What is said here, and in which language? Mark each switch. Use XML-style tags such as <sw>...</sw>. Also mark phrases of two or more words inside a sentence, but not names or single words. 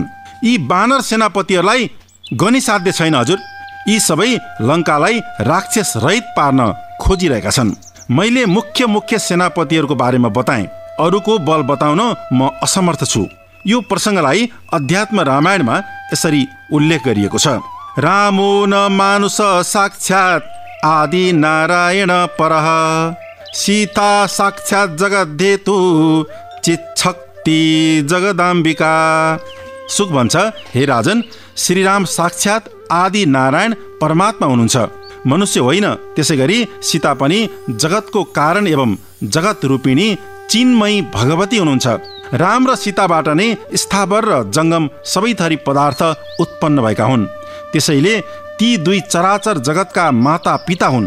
<ne>यी बानर सेनापतिहरूलाई गनिसाध्य छैन हजुर। यी सबै लङ्कालाई राक्षस रहित पार्न खोजिरहेका छन्। मैले मुख्य सेनापतिहरूको बारेमा बताएँ, अरूको बल बताउन म असमर्थ छु। यो प्रसङ्गलाई अध्यात्म रामायणमा यसरी उल्लेख गरिएको छ।</ne> <sa>रामो न मानुष साक्षात् आदि नारायण परः, सीता साक्षात् जगद्धेतु चिच्छक्ति जगदाम्बिका।</sa> <ne>सुक भन्छ, हे राजन, श्रीराम साक्षात् आदि नारायण परमात्मा हुनुहुन्छ, मनुष्य होइन। त्यसै गरी सीता पनि जगतको कारण एवं जगत रूपिणी चिन्मयी भगवती हुनुहुन्छ। राम र सीताबाट नै स्थावर र जङ्गम सबै थरी पदार्थ उत्पन्न भएका हुन्। त्यसैले ती दुई चराचर जगतका माता पिता हुन्।</ne>